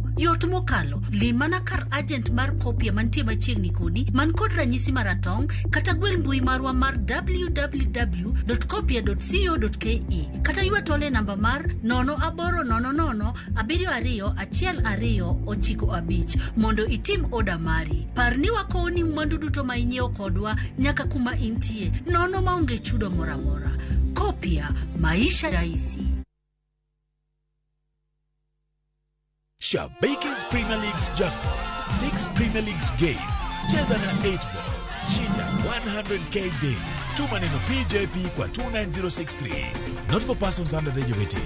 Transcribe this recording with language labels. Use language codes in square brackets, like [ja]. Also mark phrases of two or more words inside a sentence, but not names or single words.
[luo] Yot mokalo, limana kar agent mar kopia mantie machiegni kodi man kod ranyisi maratong', kata gwel mbui marwa mar www.kopia.co.ke, kata ywa tole namba mar 0800721295 mondo itim oda mari. Parni wakoni mwandu duto ma inyiewo kodwa nyaka kuma intie, nono maonge chudo moramora. [sw] Kopia, maisha rahisi. [en] Shabaiki's Premier League's jackpot, 6 Premier League's games, [sw] cheza na [en] 8 ball, shinda 100k daily. [sw] Tuma neno PJP kwa 29063. [en] Not for persons under the age of 18.